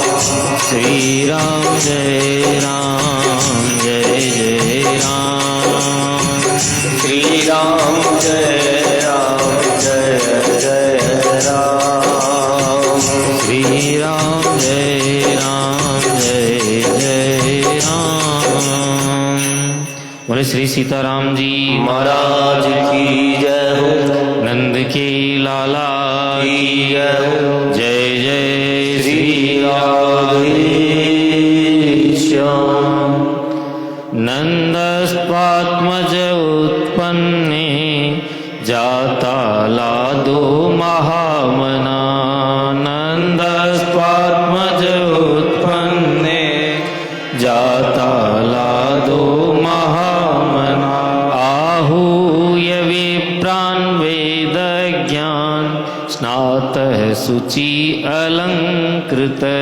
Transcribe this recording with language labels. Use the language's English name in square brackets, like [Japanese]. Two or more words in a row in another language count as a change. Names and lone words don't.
[Hindi] श्री राम जय जय राम श्री राम जय जय राम श्री राम जय जय राम। बोले श्री सीताराम जी महाराज की जय हो। नंद के लाला की जय हो। जय जय श्री राधे श्याम [Sanskrit] नंदस्पात्मज उत्पन्ने जाता लादो महामना नंदस्पात्मज उत्पन्ने जाता लादो महामना आहूय विप्रान् वेद ज्ञान स्नातः शुचि अलंकृत